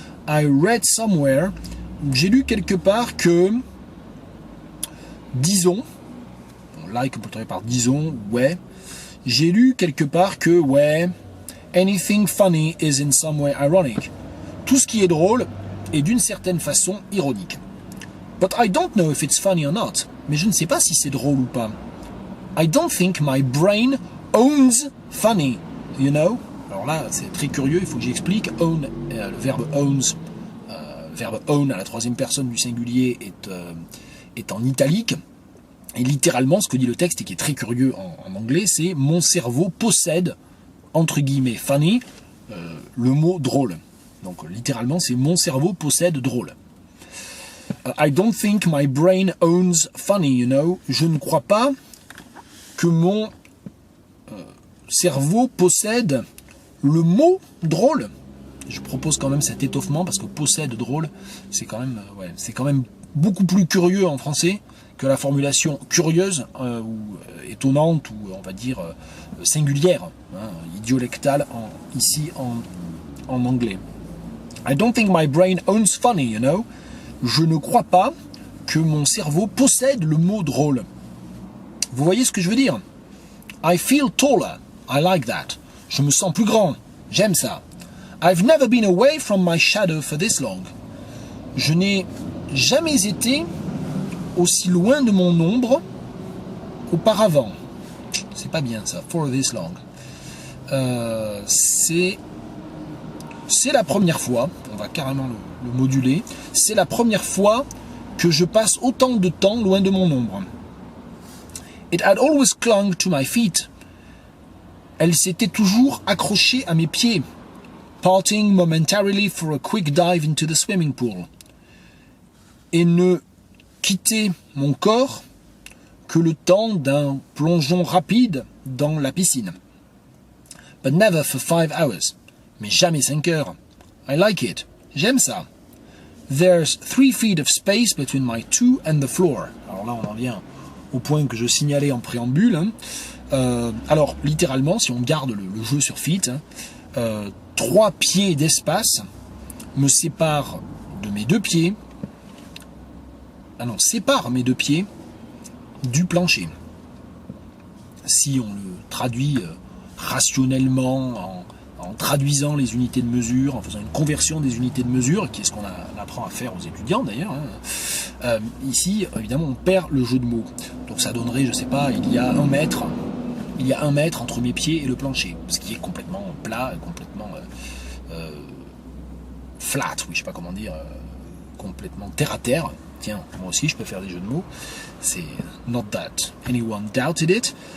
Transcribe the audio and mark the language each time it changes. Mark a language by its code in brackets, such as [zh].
[en] I read somewhere, [fr] j'ai lu quelque part que, disons, like on peut traduire par disons, ouais, j'ai lu quelque part que, ouais, [en] anything funny is in some way ironic. [fr] Tout ce qui est drôle est d'une certaine façon ironique. [en] But I don't know if it's funny or not. [fr] Mais je ne sais pas si c'est drôle ou pas. [en] I don't think my brain owns funny, you know? [fr] Alors là, c'est très curieux, il faut que j'explique. Own, le verbe owns, verbe own à la troisième personne du singulier est en italique. Et littéralement, ce que dit le texte et qui est très curieux en anglais, c'est « Mon cerveau possède », entre guillemets, funny, le mot drôle. Donc littéralement, c'est « Mon cerveau possède drôle ». [en] I don't think my brain owns funny, you know. [fr] Je ne crois pas que mon cerveau possède le mot drôle. Je propose quand même cet étoffement parce que possède drôle, c'est quand même beaucoup plus curieux en français que la formulation curieuse ou étonnante ou on va dire singulière, hein, idiolectale ici en anglais. [en] I don't think my brain owns funny, you know. [fr] Je ne crois pas que mon cerveau possède le mot drôle. Vous voyez ce que je veux dire? [en] I feel taller. I like that. [fr] Je me sens plus grand. J'aime ça. [en] I've never been away from my shadow for this long. [fr] Je n'ai jamais été aussi loin de mon ombre auparavant. C'est pas bien ça. [en] For this long. [fr] C'est la première fois, on va carrément le moduler, c'est la première fois que je passe autant de temps loin de mon ombre. [en] It had always clung to my feet. [fr] Elle s'était toujours accrochée à mes pieds. [en] Parting momentarily for a quick dive into the swimming pool. [fr] Et ne quittait mon corps que le temps d'un plongeon rapide dans la piscine. [en] But never for 5 hours. [fr] Mais jamais 5 heures. [en] I like it. [fr] J'aime ça. [en] There's 3 feet of space between my toe and the floor. [fr] Alors là, on en vient au point que je signalais en préambule. Hein. Alors, littéralement, si on garde le jeu sur feet, hein, 3 pieds d'espace me séparent de mes 2 pieds. Ah non, sépare mes 2 pieds du plancher. Si on le traduit rationnellement en traduisant les unités de mesure, en faisant une conversion des unités de mesure, qui est ce qu'on apprend à faire aux étudiants d'ailleurs. Hein. Ici, évidemment, on perd le jeu de mots. Donc ça donnerait, je sais pas, il y a 1 mètre entre mes pieds et le plancher, ce qui est complètement plat, complètement flat, oui, je sais pas comment dire, complètement terre à terre. Tiens, moi aussi je peux faire des jeux de mots. C'est [en] not that anyone doubted it.